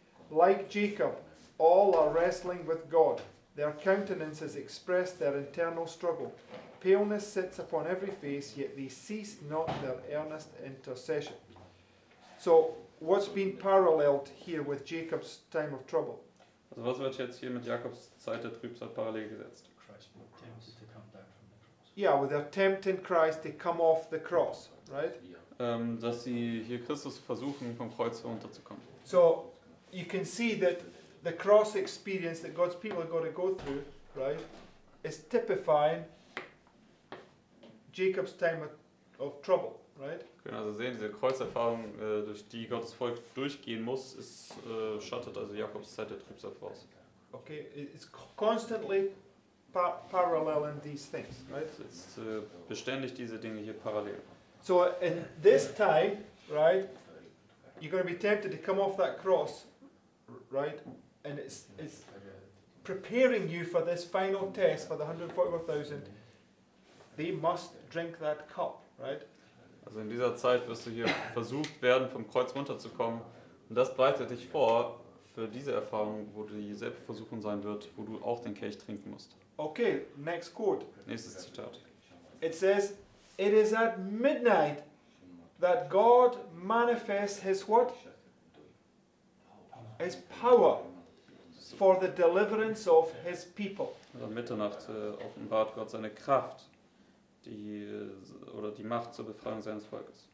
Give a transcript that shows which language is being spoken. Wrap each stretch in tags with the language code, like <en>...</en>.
<en>Like Jacob, all are wrestling with God. Their countenances express their internal struggle. Paleness sits upon every face, yet they cease not their earnest intercession. So, what's been paralleled here with Jacob's time of trouble?</en> <de>Also was wird jetzt hier mit Jakobs Zeit der Trübsal parallel gesetzt?</de> <en>Christ will tempt you to come down from the cross. Yeah, with their tempting Christ to come off the cross, right?</en> <de>Dass sie hier Christus versuchen, vom Kreuz herunterzukommen.</de> <en>So, you can see that the cross experience that God's people are going to go through, right, is typifying Jacob's time of trouble, right?</en> <de>Wir können also sehen, diese Kreuzerfahrung, durch die Gottes Volk durchgehen muss, schattet also Jakobs Zeit der Trübsal voraus.</de> <en>Okay, it's constantly paralleling these things, right?</en> <de>Es ist beständig diese Dinge hier parallel.</de> <en>So in this time, right, you're going to be tempted to come off that cross, right? And it's preparing you for this final test for the 144,000. They must drink that cup, right?</en> <de>Also in dieser Zeit wirst du hier versucht werden, vom Kreuz runterzukommen. Und das bereitet dich vor für diese Erfahrung, wo die Selbstversuchung sein wird, wo du auch den Kelch trinken musst.</de> <en>Okay, next quote.</en> <de>Nächstes Zitat.</de> <en>It says, it is at midnight that God manifests his what? His power for the deliverance of his people.</en> <de>Also Mitternacht offenbart Gott seine Kraft, die Macht zur Befreiung seines Volkes.</de>